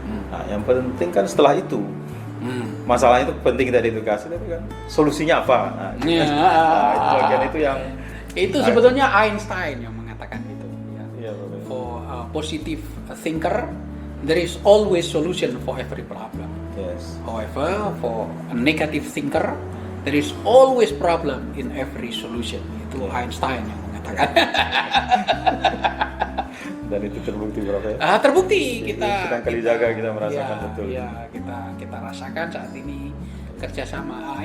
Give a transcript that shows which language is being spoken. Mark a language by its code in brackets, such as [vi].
[id] Nah yang penting kan setelah itu. Masalahnya itu penting kita identifikasi, tapi kan solusinya apa? Nah, itu bagian itu yang itu sebetulnya Einstein yang mengatakan itu. [en] For a positive thinker, there is always solution for every problem. Yes. However, for a negative thinker, there is always problem in every solution. [id] Itu Einstein yang mengatakan. Dan itu terbukti berapa ya? Terbukti kita Kalijaga kita merasakan betul. Iya, kita rasakan saat ini kerjasama.